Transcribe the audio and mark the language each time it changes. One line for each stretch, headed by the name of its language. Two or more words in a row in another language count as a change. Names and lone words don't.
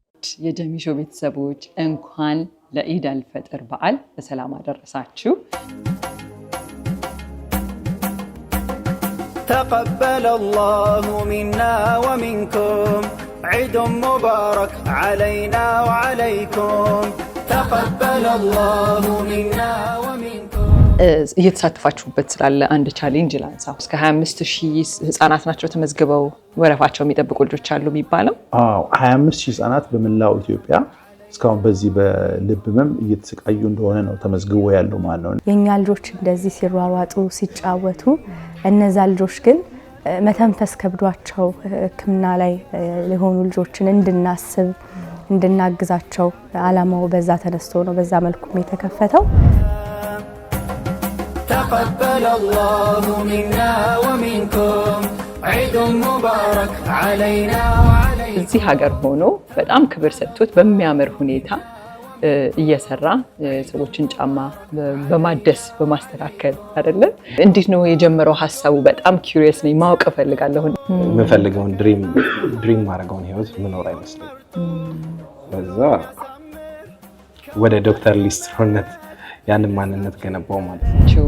Amharic: የጀሚሾ ቤተሰቦች እንኳን ለኢድ አልፈጥር በዓል በሰላም አደረሳችሁ።
Arabic: تقبل الله منا ومنكم عيد مبارك علينا وعليكم تقبل الله منا ومنكم
Amharic: እየተሳተፋችሁበት ስላለ አንድ ቻሌንጅ ላንሳ። እስከ 25000 ህፃናት ናቸው ተመዝግበው ወረፋቸው የሚጠብቁ ልጆች አሉ የሚባለው። 25000 ህፃናት በመላው ኢትዮጵያ እስካሁን በዚህ በልብ ህመም እየተሰቃዩ እንደሆነ ነው ተመዝግቦ ያለው ማለት ነው። የኛ ልጆች እንደዚህ ሲሯሯጡ ሲጫወቱ እነዛ ልጆች ግን መተንፈስ ከብዷቸው ህክምና ላይ ለሆኑ ልጆችን እንድናስብ እንድናግዛቸው አላማው በዛ ተነስቶ ነው በዛ መልኩ የተከፈተው።
Arabic: تقبل الله منا ومنكم عيد مبارك علينا وعليكم
Amharic: እዚህ ሀገር ሆኖ በጣም ክብር ሰጥቶት በሚያምር ሁኔታ እየሰራ ሰዎችን ጫማ በማደስ በማስተካከል አይደለ? እንዴት ነው የጀመረው ሐሳቡ? በጣም ኪዩሪየስ ነኝ፣ ማወቅ ፈልጋለሁ። የምፈልገውን ድሪም ማድረገውን ህይወት ምኖር አይመስልም። በዛ ወደ ዶክተር ሊስትሮነት ያንን ማንነት ገነባው ማለት ነው።